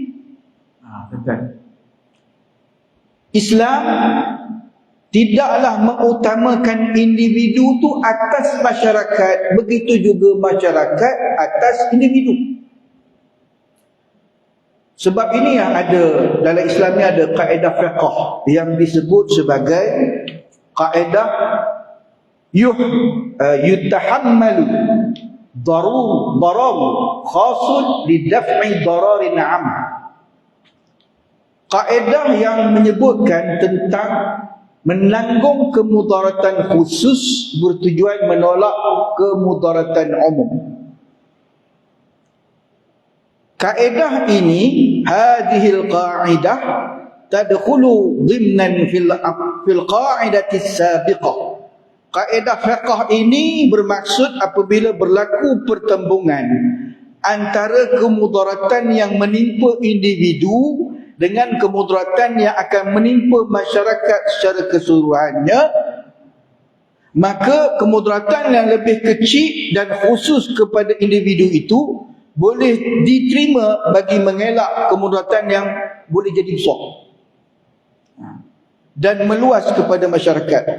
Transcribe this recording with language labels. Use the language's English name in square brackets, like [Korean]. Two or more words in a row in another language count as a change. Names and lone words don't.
[Malay] Islam tidaklah mengutamakan individu tu atas masyarakat, begitu juga masyarakat atas individu. Sebab ini yang ada dalam Islam ni ada kaedah fiqh yang disebut sebagai kaedah [Arabic] يتحمل الضرر الخاص لدفع ضرر عام. [Malay] Kaedah yang menyebutkan tentang menanggung kemudaratan khusus bertujuan menolak kemudaratan umum. Kaedah ini, [Arabic] هذه القاعدة تدخل ضمنا في القاعدة السابقة. [Malay] Kaedah fiqh ini bermaksud apabila berlaku pertembungan antara kemudaratan yang menimpa individu dengan kemudaratan yang akan menimpa masyarakat secara keseluruhannya, maka kemudaratan yang lebih kecil dan khusus kepada individu itu boleh diterima bagi mengelak kemudaratan yang boleh jadi besar dan meluas kepada masyarakat.